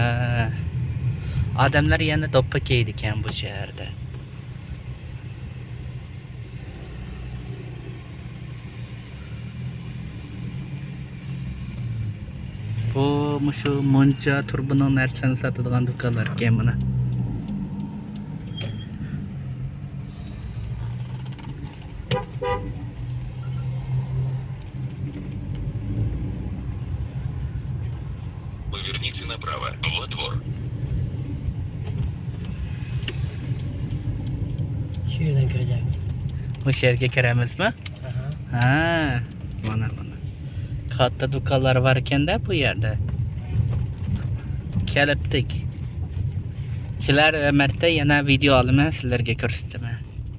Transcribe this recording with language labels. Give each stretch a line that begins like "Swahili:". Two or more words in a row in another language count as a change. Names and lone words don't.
Uzbek: Odamlar yana doppa kiydi ekan bu shaharda. Bu shu moncha turbining narsani sotadigan do'konlar ekan mana.
Russian: Поверните направо. Во двор.
Uzbek: Shu yerdan kirajamiz. Bu yerga kiramizmi? Aha. Ha, mana. Katta do'konlar var ekanda bu yerda. Kelibdik. Kelar marta yana video olaman sizlarga ko'rsataman.